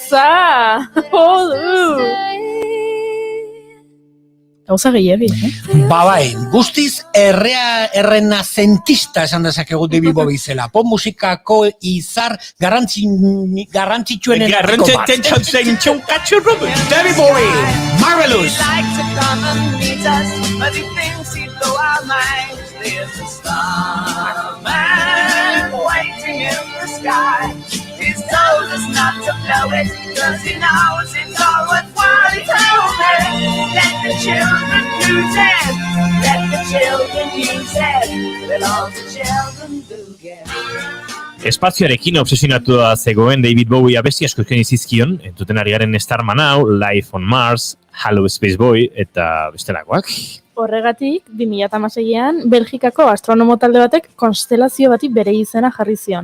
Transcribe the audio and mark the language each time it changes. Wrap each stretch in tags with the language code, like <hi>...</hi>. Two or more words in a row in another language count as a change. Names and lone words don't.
<eu>Gauza gehiagi, guztiz errenazentista esan dezakegu David Bowie zela. Pop musikako izar garrantzitsuenen arteko bat.</eu> <en>David Bowie, Marvelous! There's a star, man waiting in the sky. He's told us not to blow it, 'cause he knows it's all worthwhile. He told me, let the children use it, let the children use it, let all the children do get.</en> <eu>Espazioarekin obsesionatua zegoen David Bowie abesti asko eskaini zizkion, entzuten ari garen Starman hau, Life on Mars, Hello Space Boy eta bestelakoak. Horregatik, 2016an, Belgikako astronomo talde batek konstelazio bati bere izena jarri zion.</eu>